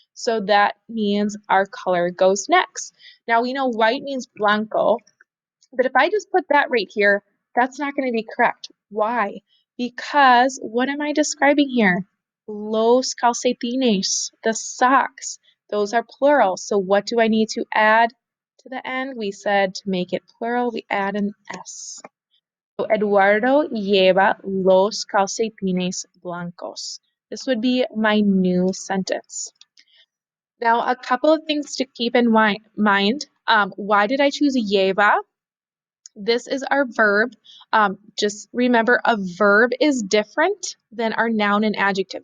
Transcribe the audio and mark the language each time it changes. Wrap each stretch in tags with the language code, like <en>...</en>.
<en>So that means our color goes next. Now we know white means blanco, but if I just put that right here, that's not going to be correct. Why? Because what am I describing here? Los calcetines, the socks. Those are plural. So what do I need to add to the end? We said to make it plural, we add an S.</en> <es>So Eduardo lleva los calcetines blancos.</es> <en>This would be my new sentence. Now, a couple of things to keep in mind. Why did I choose lleva? This is our verb. Just remember, a verb is different than our noun and adjective.</en>